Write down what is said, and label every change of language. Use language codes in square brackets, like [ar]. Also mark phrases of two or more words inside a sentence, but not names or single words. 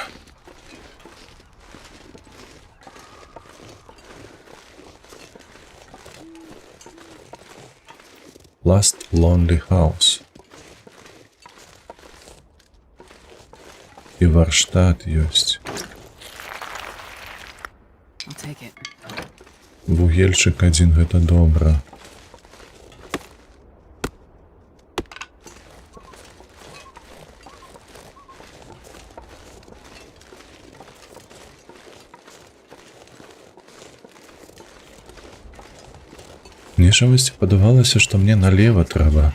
[be] Last Lonely House. І варштат ёсць. [en] I'll take it. [be] Вугельчык адзін, гэта добра. Мне чамусьці падавалася, што мне налево трэба.